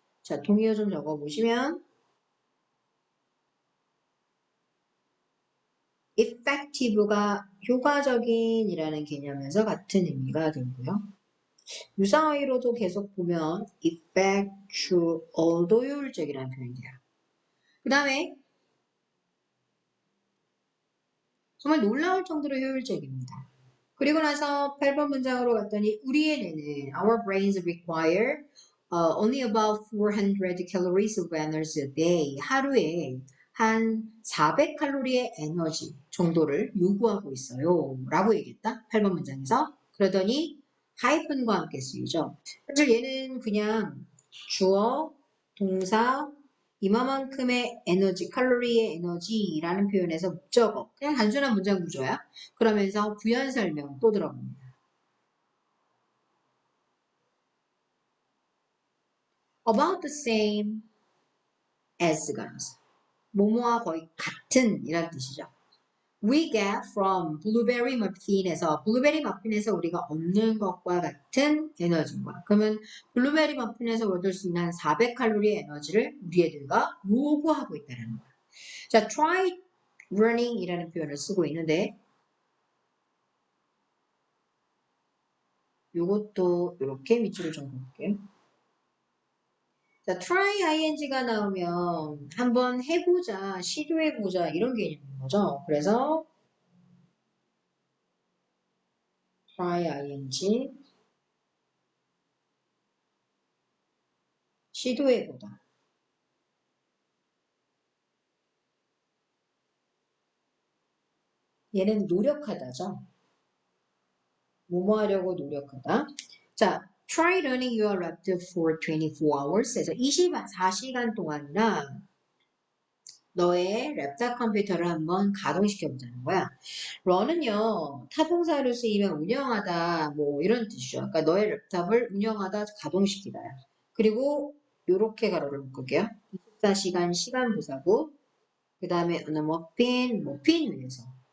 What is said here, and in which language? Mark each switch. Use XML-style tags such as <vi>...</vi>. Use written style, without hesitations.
<ko>자, 동의어 좀 적어보시면 effective가 효과적인이라는 개념에서 같은 의미가 들고요. 유사어휘로도 계속 보면 effectual도 효율적이라는 표현이 돼요. 그 다음에 정말 놀라울 정도로 효율적입니다. 그리고 나서 8번 문장으로 갔더니 우리의 뇌는</ko> <en>our brains require only about 400 calories of energy a day.</en> <ko>하루에 한 400칼로리의 에너지 정도를 요구하고 있어요. 라고 얘기했다. 8번 문장에서. 그러더니 하이픈과 함께 쓰이죠. 사실 얘는 그냥 주어, 동사, 이만큼의 에너지, 칼로리의 에너지라는 표현에서 목적어. 그냥 단순한 문장 구조야. 그러면서 부연 설명 또 들어봅니다.</ko> <en>About the same as</en> <ko>가 나왔어. 뭐뭐와 거의 같은 이란 뜻이죠.</ko> <en>We get from blueberry muffin</en> <ko>에서 블루베리 머핀에서 우리가 얻는 것과 같은 에너지인 거야. 그러면 블루베리 머핀에서 얻을 수 있는 한 400칼로리의 에너지를 우리 애들과 요구하고 있다는 거야. 자, try running이라는 표현을 쓰고 있는데 요것도 이렇게 밑줄을 좀 그을게요. 자, try ing가 나오면 한번 해보자, 시도해보자 이런 개념인 거죠. 그래서 try ing 시도해보다. 얘는 노력하다죠. 뭐뭐 하려고 노력하다.</ko> <en>자, try learning your laptop for 24 hours.</en> <ko>에서 24시간 동안이나 너의 랩탑 컴퓨터를 한번 가동시켜 보자는 거야. run은요, 타동사로 쓰이면 운영하다, 뭐 이런 뜻이죠. 그러니까 너의 랩탑을 운영하다, 가동시키다야. 그리고 요렇게 가로를 묶을게요. 24시간 시간 부사고, 그 다음에 머핀 위에서.</ko>